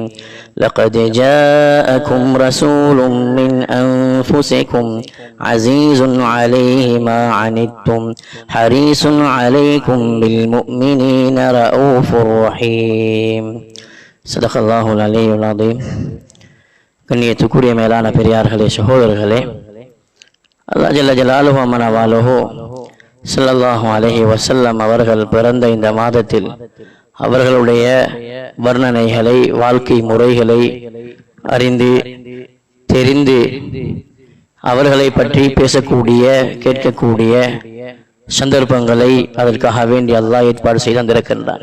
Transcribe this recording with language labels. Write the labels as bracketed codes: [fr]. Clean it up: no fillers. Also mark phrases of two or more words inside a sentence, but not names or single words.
[ar] لقد جاءكم رسول من أنفسكم عزيز عليه ما عنتم حريص عليكم بالمؤمنين رؤوف رحيم. صدق الله العلي العظيم. [ta] கண்ணியத்துக்குரிய மேலான பெரியார்களே, சகோதரர்களே, [ar] الله جل جلاله وعم نواله صلى الله عليه وسلم [ta] அவர்கள் பிறந்த இந்த மாதத்தில் அவர்களுடைய வர்ணனைகளை, வாழ்க்கை முறைகளை அறிந்து தெரிந்து அவர்களை பற்றி பேசக்கூடிய, கேட்கக்கூடிய சந்தர்ப்பங்களை அதற்காக வேண்டி அல்லாஹ் ஏற்பாடு செய்து தந்திருக்கின்றார்.